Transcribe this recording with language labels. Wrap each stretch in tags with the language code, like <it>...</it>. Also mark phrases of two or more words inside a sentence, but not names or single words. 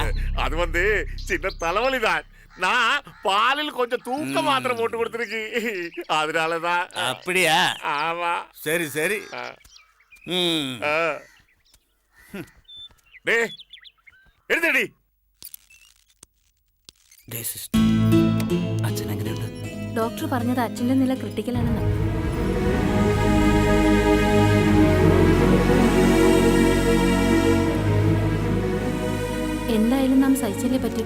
<ta>அது வந்து சின்ன தலைவலிதான். நான் பாலில் கொஞ்சம் தூக்க மாத்திரை போட்டு கொடுத்துருக்கு, அதனாலதான். அப்படியா? ஆமா. சரி சரி.</ta> <ml>டே എടുത്തടി. അച്ഛൻ എങ്ങനെയുണ്ട്? ഡോക്ടർ പറഞ്ഞത് അച്ഛന്റെ നില ക്രിട്ടിക്കലാണെന്ന്. എന്തായാലും നാം സഹിച്ചല്ലേ പറ്റൂ.</ml>